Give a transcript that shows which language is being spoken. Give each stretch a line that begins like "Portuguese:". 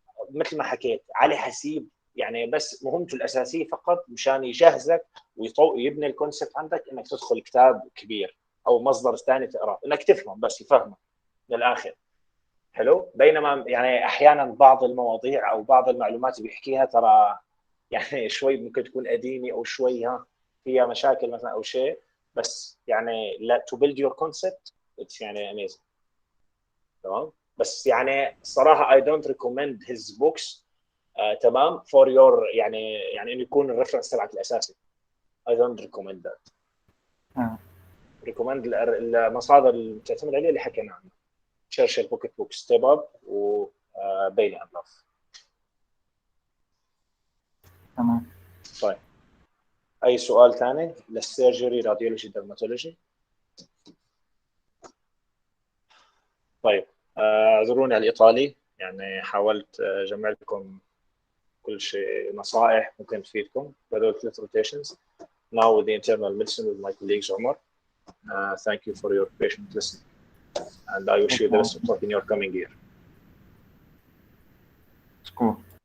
Arabic: مثل ما حكيت علي حسيب يعني بس مهمته الاساسيه فقط مشان يجهزك ويبني الكونسبت عندك انك تدخل كتاب كبير او مصدر ثاني تقراه، انك تفهم بس يفهمك من الاخر. حلو. بينما يعني احيانا بعض المواضيع او بعض المعلومات اللي بيحكيها ترى يعني شوي ممكن تكون قديمه او شوي فيها مشاكل مثلا او شيء، بس يعني لا
English: to build your concept it's
Arabic: يعني amazing. تمام. بس يعني الصراحه
English: I don't recommend his books.
Arabic: تمام
English: for your
Arabic: يعني انه يكون الريفرنس تبعك الاساسي.
English: I don't recommend that.
Arabic: recommend المصادر اللي بتعتمد عليها اللي حكينا عنها، تشرشل بوكيت بوك، ستيب اب، وبيلي اند لاف. تمام. طيب اي سؤال ثاني للسيرجري راديولوجي درماتولوجي؟ طيب اعذروني على الايطالي، يعني حاولت اجمع لكم كل شيء نصائح ممكن تفيدكم بهذول 3 rotations.
English: Now with the internal medicine with my colleagues Omar. Thank you for your patient listening, and I wish you the best of luck in your coming year.
Arabic: شكرا.